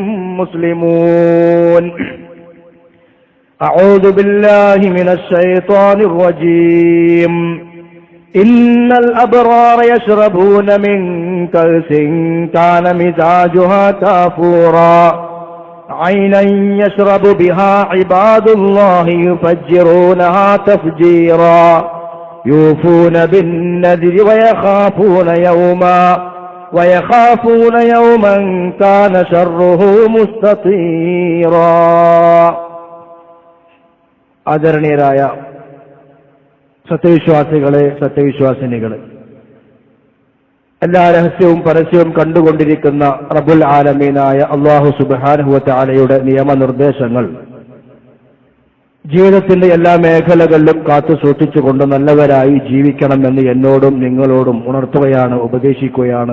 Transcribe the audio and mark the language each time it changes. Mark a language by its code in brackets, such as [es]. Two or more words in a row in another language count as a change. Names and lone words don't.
[ar] مسلمون أعوذ بالله من الشيطان الرجيم إن الأبرار يشربون من كأس كان مزاجها كافورا عينا يشرب بها عباد الله يفجرونها تفجيرا يوفون بالنذر ويخافون يوما كان شره مستطيرا [ml] ആദരണീയരായ സത്യവിശ്വാസികളെ, സത്യവിശ്വാസിനികളെ, എല്ലാ രഹസ്യവും പരസ്യവും കണ്ടുകൊണ്ടിരിക്കുന്ന റബ്ബുൽ ആലമീനായ അല്ലാഹു സുബ്ഹാനഹു വ തആലയുടെ നിയമനിർദ്ദേശങ്ങൾ ജീവിതത്തിന്റെ എല്ലാ മേഖലകളിലും കാത്തു സൂക്ഷിച്ചുകൊണ്ട് നല്ലവരായി ജീവിക്കണമെന്ന് എന്നോടും നിങ്ങളോടും ഉണർത്തുകയാണ്, ഉപദേശിക്കുകയാണ്.